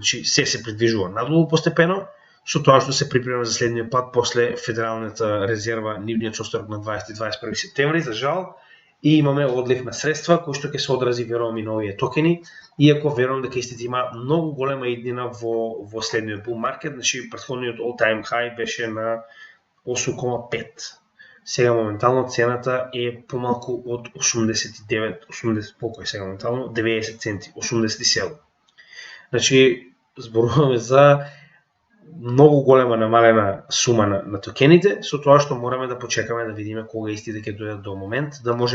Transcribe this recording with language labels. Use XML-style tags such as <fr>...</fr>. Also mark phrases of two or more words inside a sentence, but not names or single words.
<mk>Значи, се придвижува надолу постепено, со тоа што се припрема за следниот пат после Федералната резерва, нивниот состанок на 20 и 21 септември, за жал. и имаме одлив на средства кој што ќе се одрази верувам и на овие токени, иако верувам дека истите има многу голема иднина во следниот</mk> <en>bull market,</en> <mk>значи претходниот</mk> <en>all time high</en> <mk>беше на 8,5. Сега моментално цената е помалку од 80 колку е сега моментално, 90 центи, 87. Значи зборуваме за многу голема намалена сума на токените, со тоа што мораме да почекаме да видиме кога истите ќе дојдат до момент да можеме</mk>